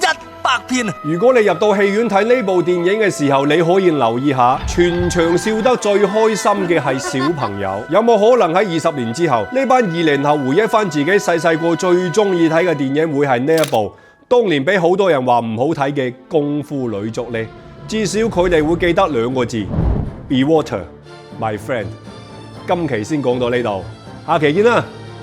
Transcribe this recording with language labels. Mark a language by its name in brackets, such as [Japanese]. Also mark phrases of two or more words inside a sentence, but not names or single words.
[Cantonese] 如果你入到戲院睇呢部電影嘅時候，你可以留意下，全場笑得最開心嘅係小朋友。有冇可能喺20年之後，呢班20後回憶翻自己細個最中意睇嘅電影會係呢一部？當年俾好多人話唔好睇嘅《功夫女足》呢？至少佢哋會記得2個字 ： [English] Be water, my friend。 [Cantonese] 今期先講到呢度，下期見啦！